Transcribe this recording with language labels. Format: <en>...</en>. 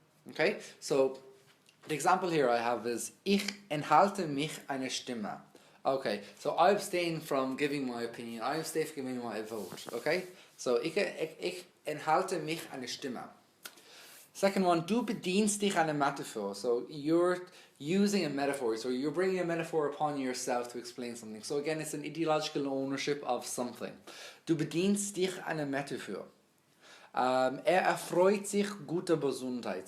<en>Okay, so the example here I have is</en> <de>ich enthalte mich eine Stimme.</de> <en>Okay, so I abstain from giving my opinion, I abstain from giving my vote.</en> <de>Okay, so ich enthalte mich eine Stimme.</de> <en>Second one,</en> <de>du bedienst dich eine Metaphor.</de> <en>So you're using a metaphor, so you're bringing a metaphor upon yourself to explain something. So again, it's an ideological ownership of something.</en> <de>Du bedienst dich eine Metaphor. Erfreut sich guter Gesundheit.</de>